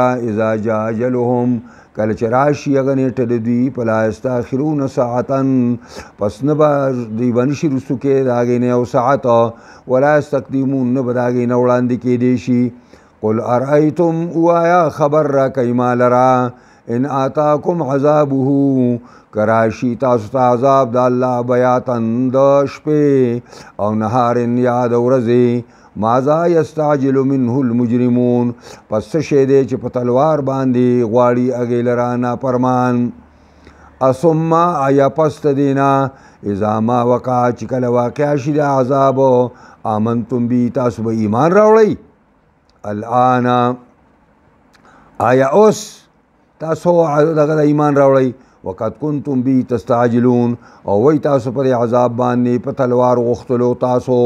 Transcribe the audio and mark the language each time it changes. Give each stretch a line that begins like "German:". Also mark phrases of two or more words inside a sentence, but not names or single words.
Arabic: اذا جاء اجلهم،
Pashto: کله چې راشي هغه نیټه د دوی،
Arabic: فلا یستاخرون ساعتا،
Pashto: پس نه به دوی به نشي رسو کې د هغې نه یو ساعت،
Arabic: ولا یستقدمون،
Pashto: نه به د هغې نه وړاندې کیدی شي.
Arabic: قل ارأیتم،
Pashto: ووایه خبر راکئ ما لره،
Arabic: ان آتاکم عذابه،
Pashto: که راشي تاسو ته عذاب د الله بیاتن د شپې او نهارن یا د ورځې،
Arabic: ماذا یستعجل منه المجرمون،
Pashto: پس څه شی دی چې په تلوار باندې غواړي هغې لره نافرمان. ثم آیا پس د دې نه
Arabic: اذا ما وقع،
Pashto: چې کله واقع شي د عذاب،
Arabic: آمنتم بی،
Pashto: تاسو به ایمان راوړئ. الآن آیا اوس تاسو دغه د ایمان راوړئ،
Arabic: وقد کنتم بی تستعجلون،
Pashto: او وی تاسو پر عذاب باندې په تلوار غوښتلو تاسو.